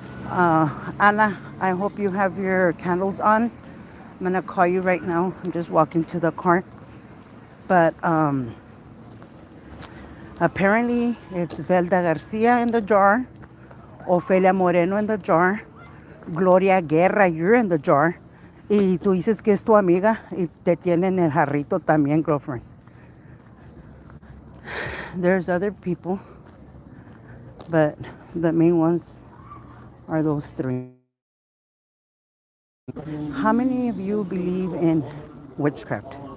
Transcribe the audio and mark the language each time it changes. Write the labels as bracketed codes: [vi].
[en] Anna, I hope you have your candles on. I'm gonna call you right now. I'm just walking to the car. But apparently, it's Velda Garcia in the jar, Ofelia Moreno in the jar, Gloria Guerra, you're in the jar. [es] Y tú dices que es tu amiga y te tienen el jarrito también, girlfriend. [en] There's other people, but the main ones are those three. How many of you believe in witchcraft?